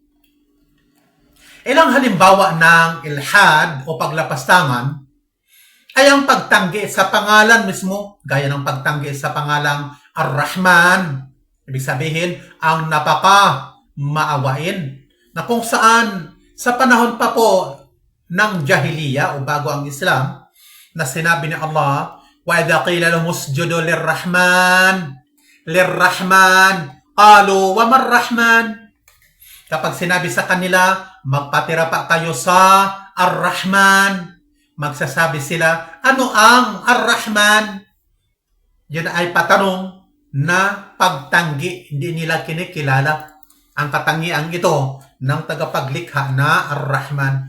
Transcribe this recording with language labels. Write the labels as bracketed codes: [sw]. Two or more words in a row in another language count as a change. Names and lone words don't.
[tl] Ilang halimbawa ng ilhad o paglapastangan ay ang pagtanggi sa pangalan mismo, gaya ng pagtanggi sa pangalang Ar-Rahman. Ibig sabihin, ang napaka-maawain, na kung saan sa panahon pa po ng Jahiliya o bago ang Islam, na sinabi ni Allah, [ar] وَإِذَا قِيلَ لَهُمُ اسْجُدُوا لِلرَّحْمَنِ قَالُوا وَمَا الرَّحْمَنِ. [tl] Kapag sinabi sa kanila, magpatira pa kayo sa Ar-Rahman, magsasabi sila, ano ang Ar-Rahman? Yun ay patanong na pagtanggi, hindi nila kinikilala ang katangian ito ng tagapaglikha na Ar-Rahman.